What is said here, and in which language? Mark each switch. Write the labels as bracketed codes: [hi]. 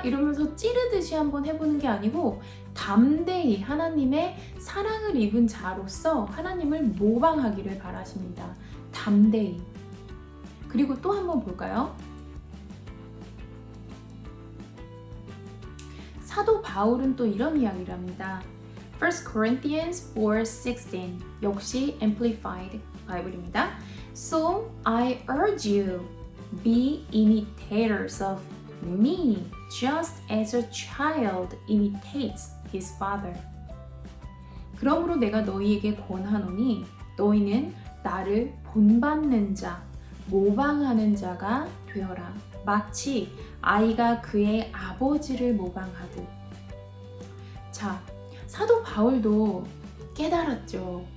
[ko] 이러면서 찌르듯이 한번 해보는 게 아니고 담대히 하나님의 사랑을 입은 자로서 하나님을 모방하기를 바라십니다. 담대히. 그리고 또 한번 볼까요? 사도 바울은 또 이런 이야기를 합니다. 1 Corinthians 4:16 역시 Amplified 바이블입니다. [en] So I urge you, be imitators of me, just as a child imitates his father. [ko] 그러므로 내가 너희에게 권하노니 너희는 나를 본받는 자, 모방하는 자가 되어라. 마치 아이가 그의 아버지를 모방하듯. 자, 사도 바울도 깨달았죠.